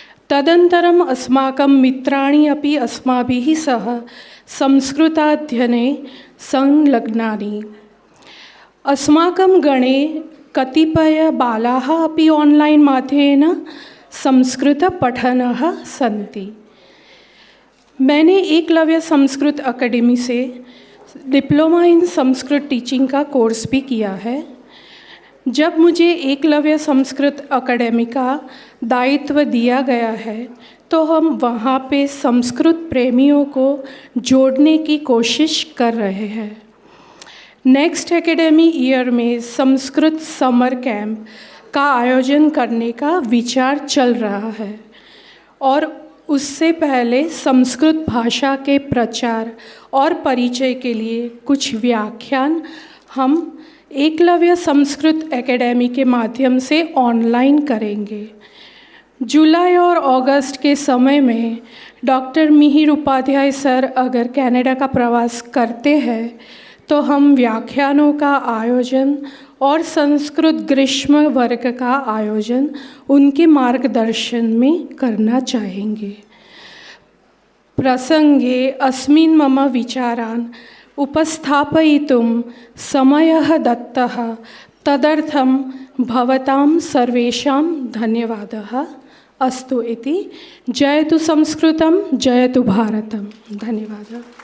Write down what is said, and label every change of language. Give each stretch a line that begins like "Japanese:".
Sanskrit: तदनन्तरम् अस्माकं मित्राणि अपि अस्माभिः सह संस्कृताध्ययने संलग्नानि। अस्माकं गणे कतिपयबालाः अपि ऑनलाइन माध्यमेन संस्कृतपठनः सन्ति।
Hindi: मैंने एकलव्य संस्कृत अकेडमी से डिप्लोमा इन संस्कृत टीचिंग का कोर्स भी किया है। जब मुझे एकलव्य संस्कृत अकेडमी का दायित्व दिया गया है तो हम वहाँ पे संस्कृत प्रेमियों को जोड़ने की कोशिश कर रहे हैं। नेक्स्ट एकेडमी ईयर में संस्कृत समर कैंप का आयोजन करने का विचार चल रहा है और उससे पहले संस्कृत भाषा के प्रचार और परिचय के लिए कुछ व्याख्यान हम एकलव्य संस्कृत एकेडमी के माध्यम से ऑनलाइन करेंगे। जुलाई और अगस्त के समय में डॉक्टर मिहिर उपाध्याय सर अगर कनाडा का प्रवास करते हैं तो हम व्याख्यानों का आयोजन और संस्कृत ग्रीष्म वर्ग का आयोजन उनके मार्गदर्शन में करना चाहेंगे।
Sanskrit: प्रसंगे अस्मिन् मम विचारान् उपस्थापयितुं समयः दत्तः, तदर्थं भवतां सर्वेषां धन्यवादः अस्तु इति। जयतु संस्कृतं, जयतु भारतम्। धन्यवादः।